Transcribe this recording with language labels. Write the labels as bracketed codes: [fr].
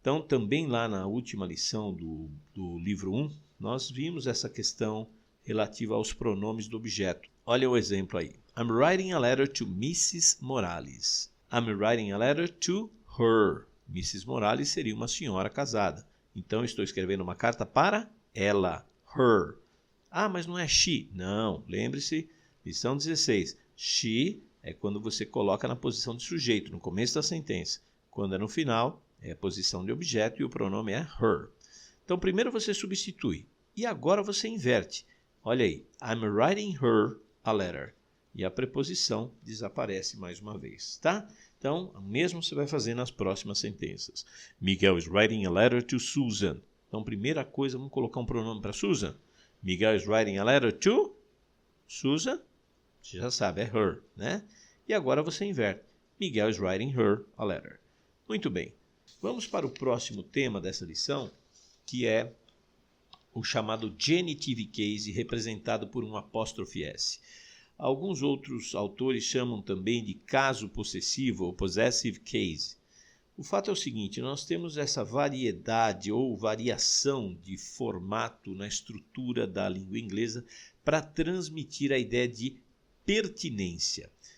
[pt] Então, também lá na última lição do livro 1, nós vimos essa questão relativa aos pronomes do objeto. Olha o exemplo aí. [en] I'm writing a letter to Mrs. Morales. I'm writing a letter to her. Mrs. [pt] Morales seria uma senhora casada. Então, estou escrevendo uma carta para ela, her. Ah, mas não é she. Não, lembre-se, lição 16. She é quando você coloca na posição de sujeito, no começo da sentença. Quando é no final, é a posição de objeto e o pronome é her. Então, primeiro você substitui. E agora você inverte. Olha aí, [en] I'm writing her a letter. [pt] E a preposição desaparece mais uma vez, tá? Então, o mesmo você vai fazer nas próximas sentenças. [en] Miguel is writing a letter to Susan. [pt] Então, primeira coisa, vamos colocar um pronome para Susan. [en] Miguel is writing a letter to Susan. [pt] Você já sabe, é her, né? E agora você inverte. [en] Miguel is writing her a letter. [pt] Muito bem. Vamos para o próximo tema dessa lição, que é o chamado genitive case, representado por um apóstrofe S. Alguns outros autores chamam também de caso possessivo ou possessive case. O fato é o seguinte, nós temos essa variedade ou variação de formato na estrutura da língua inglesa para transmitir a ideia de pertinência.